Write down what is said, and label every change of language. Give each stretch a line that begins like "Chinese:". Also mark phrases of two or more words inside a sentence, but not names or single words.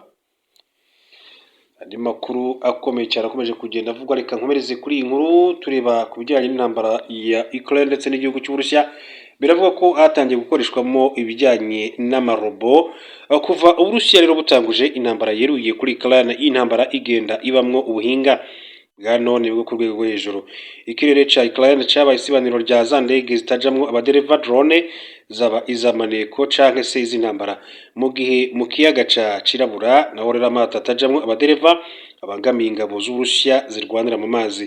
Rundi: Andi makuru akomeye cyane akomeje kugenda avugwa, reka nkomereze kuri iyi nkuru tureba ku bijyanye n'intambara ya Ukraine ndetse n'igihugu cy'Uburusiya. Biravuga ko hatangiye gukoreshwamo ibijyanye n'amarobo kuva Uburusiya rero butanguje intambara yeruye kuri Ukraine. Iyi ntambara igenda ibamwo ubuhinga bwa none bwo ku rwego rwo hejuru. Ikirere cya Ukraine cyabaye isibaniro rya za ndege zitajamwo abadereva drone, zaba izamaneko canke se iz'intambara, mu gihe mu kiyaga ca Cirabura naho rero amato atajamwo abadereva abangamiye ingabo z'Uburusiya zirwanira mu mazi.